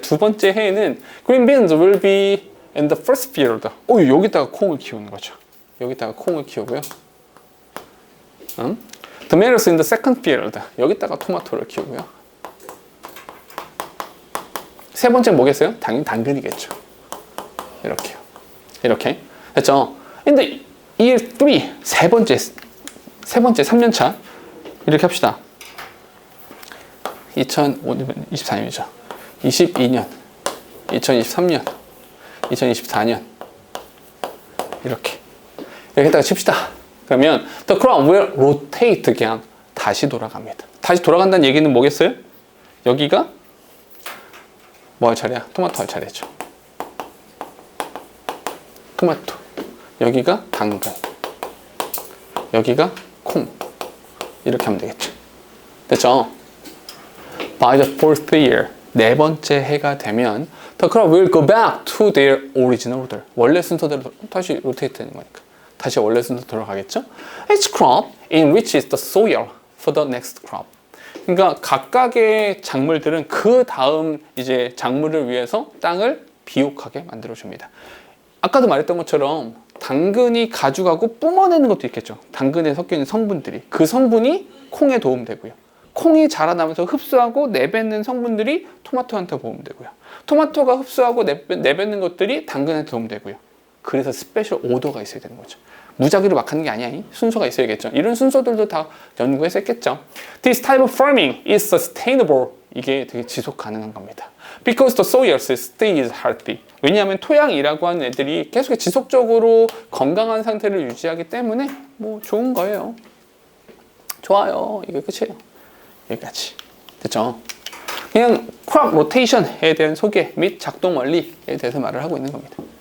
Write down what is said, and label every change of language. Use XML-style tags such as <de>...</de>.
<ko>두 번째 해에는</ko> <en>green beans will be in the first field.</en> <ko>여기다가 콩을 키우는 거죠. 여기다가 콩을 키우고요.</ko> <en>Tomatoes in the second field.</en> <ko>여기다가 토마토를 키우고요. 세 번째는 뭐겠어요? 당연히 당근이겠죠. 이렇게요. 이렇게. 됐죠?</ko> <en>In the year 3.</en> <ko>세 번째 3년차. 이렇게 합시다. 2024년이죠. 22년, 2023년, 2024년. 이렇게다가 칩시다. 그러면</ko> <en>the crop will rotate again.</en> <ko>다시 돌아갑니다. 다시 돌아간다는 얘기는 뭐겠어요? 여기가 뭐 할 차례야? 토마토 할 차례죠. 토마토. 여기가 당근, 여기가 콩. 이렇게 하면 되겠죠. 됐죠?</ko> <en>By the fourth year,</en> <ko>네 번째 해가 되면</ko> <en>the crop will go back to their original order.</en> <ko>원래 순서대로 다시 로테이트 되는 거니까 다시 원래 순서 돌아가겠죠?</ko> <en>Each crop enriches the soil for the next crop.</en> <ko>그러니까 각각의 작물들은 그 다음 이제 작물을 위해서 땅을 비옥하게 만들어 줍니다. 아까도 말했던 것처럼 당근이 가져가고 뿜어내는 것도 있겠죠. 당근에 섞여 있는 성분들이, 그 성분이 콩에 도움되고요. 콩이 자라나면서 흡수하고 내뱉는 성분들이 토마토한테 도움되고요. 토마토가 흡수하고 내뱉는 것들이 당근한테 도움되고요. 그래서 스페셜 오더가 있어야 되는 거죠. 무작위로 막 하는 게 아니야. 순서가 있어야겠죠. 이런 순서들도 다 연구해서 했겠죠.</ko> <en>This type of farming is sustainable.</en> <ko>이게 되게 지속 가능한 겁니다.</ko> <en>Because the soil stays healthy.</en> <ko>왜냐하면 토양이라고 하는 애들이 계속 지속적으로 건강한 상태를 유지하기 때문에 뭐 좋은 거예요. 좋아요. 이게 끝이에요. 여기까지. 됐죠? 그냥 crop rotation에 대한 소개 및 작동 원리에 대해서 말을 하고 있는 겁니다.</ko>